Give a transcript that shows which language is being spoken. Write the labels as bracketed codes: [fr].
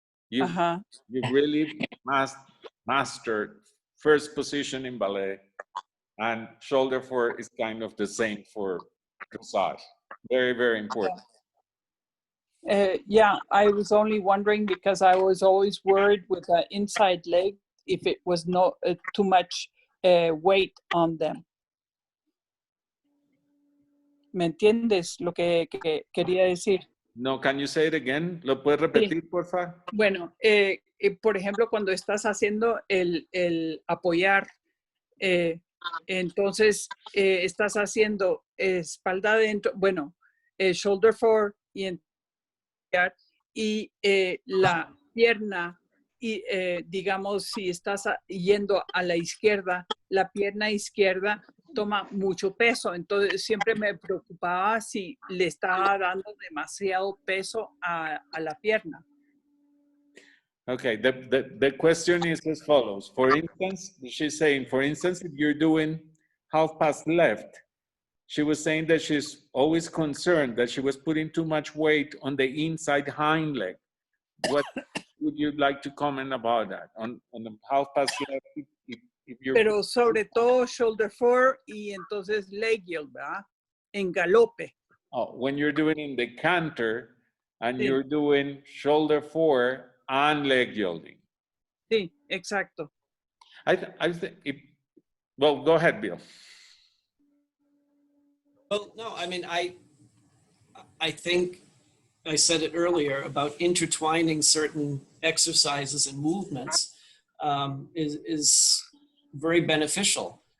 [en] You really mastered first position in ballet, and shoulder fore is kind of the same for dressage. Very, very important. Yeah, I was only wondering because I was always worried with the inside leg if it was not too much weight on them. [es] ¿Me entiendes lo que quería decir? [en] No, can you say it again? [es] ¿Lo puedes repetir, por favor? Bueno, por ejemplo, cuando estás haciendo el apoyar, entonces estás haciendo espalda adentro, bueno, shoulder fore y la pierna, y digamos, si estás yendo a la izquierda, la pierna izquierda toma mucho peso, entonces siempre me preocupaba si le estaba dando demasiado peso a la pierna. [en] Okay, the question is as follows. For instance, she's saying, for instance, if you're doing half pass left, she was saying that she's always concerned that she was putting too much weight on the inside hind leg. What would you like to comment about that? On the half pass left, if you're... [es] Pero sobre todo shoulder fore y entonces leg yield, ¿verdad? En galope. [en] Oh, when you're doing in the canter and you're doing shoulder fore and leg yielding. [es] Sí, exacto. [en] I think, well, go ahead, Bill. Well, no, I mean, I think I said it earlier about intertwining certain exercises and movements is very beneficial.